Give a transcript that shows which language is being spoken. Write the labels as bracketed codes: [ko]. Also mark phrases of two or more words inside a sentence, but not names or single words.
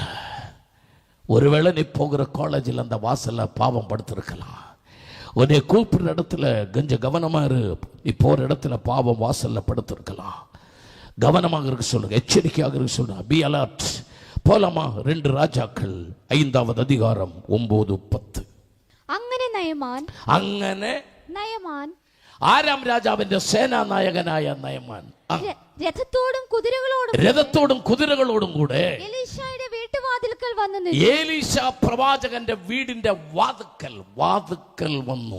[ta] ஒருவேளை நீ போகிற காலேஜில் அந்த வாசல்ல பாவம் படுத்திருக்கலாம். உன்னை கூப்பிடுற இடத்துல கொஞ்சம் கவனமா இரு. நீ போற இடத்துல பாவம் வாசல்ல படுத்திருக்கலாம். கவனமாக இருக்க சொல்லுங்க. எச்சரிக்கையாக இருக்க சொல்லுங்க. [en] be alert. [ta] போலாமா? 2 ராஜாக்கள் 5வது அதிகாரம் 9-10. [ml] അങ്ങനെ നയമാൻ ആരാം രാജാവിന്റെ സേനാനായകനായ നയമാൻ രഥത്തോടും കുതിരകളോടും കൂടെ എലീശായുടെ വീട്ടുവാതിൽക്കൽ വന്നു നിന്നു. എലീശ പ്രവാചകന്റെ വീടിന്റെ വാതിൽക്കൽ വന്നു.